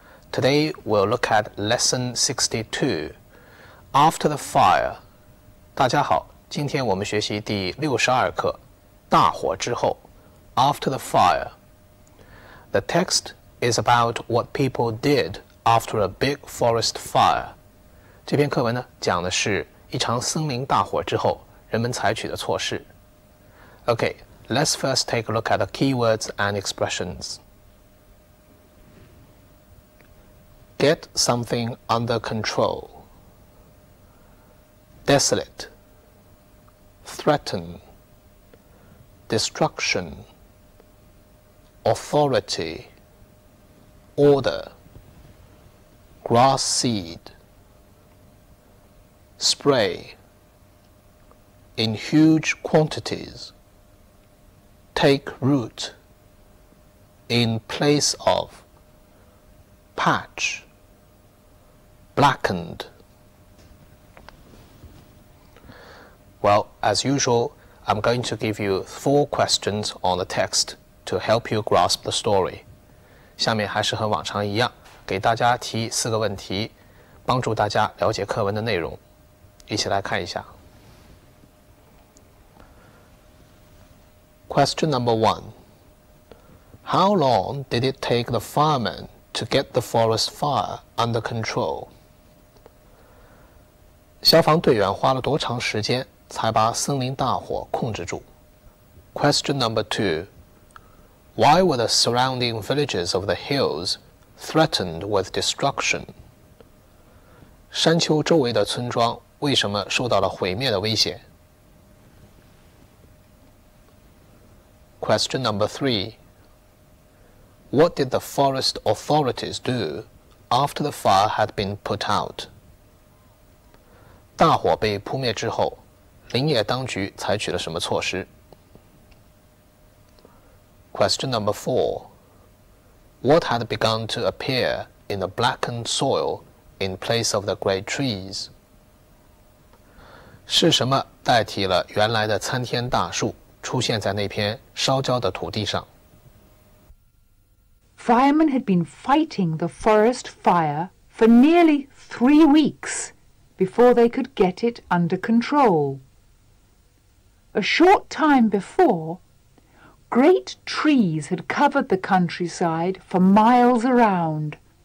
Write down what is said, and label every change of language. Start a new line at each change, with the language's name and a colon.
English: Today we'll look at Lesson 62, After the Fire.
Chinese: 大家好，今天我们学习第62课，大火之后 After the Fire.
English: The text is about what people did after a big forest fire.
Chinese: 这篇课文呢，讲的是一场森林大火之后人们采取的措施。
English: Okay, let's first take a look at the keywords and expressions. Get something under control. Desolate. Threaten. Destruction. Authority. Order. Grass seed. Spray. In huge quantities. Take root. In place of. Patch. Blackened. Well, as usual, I'm going to give you 4 questions on the text to help you grasp the story.
Chinese: 下面还是和往常一样，给大家提4个问题，帮助大家了解课文的内容。一起来看一下。
English: Question number 1. How long did it take the firemen to get the forest fire under control?
Chinese: 消防队员花了多长时间才把森林大火控制住？
English: Question number 2. Why were the surrounding villages of the hills threatened with destruction?
Chinese: 山丘周围的村庄为什么受到了毁灭的威胁？
English: Question number 3. What did the forest authorities do after the fire had been put out?
Chinese: 大火被扑灭之后，林业当局采取了什么措施？
English: Question number 4. What had begun to appear in the blackened soil in place of the great trees?
Chinese: 是什么代替了原来的参天大树，出现在那片烧焦的土地上？
English: Firemen had been fighting the forest fire for nearly 3 weeks before they could get it under control. A short time before, great trees had covered the countryside for miles around.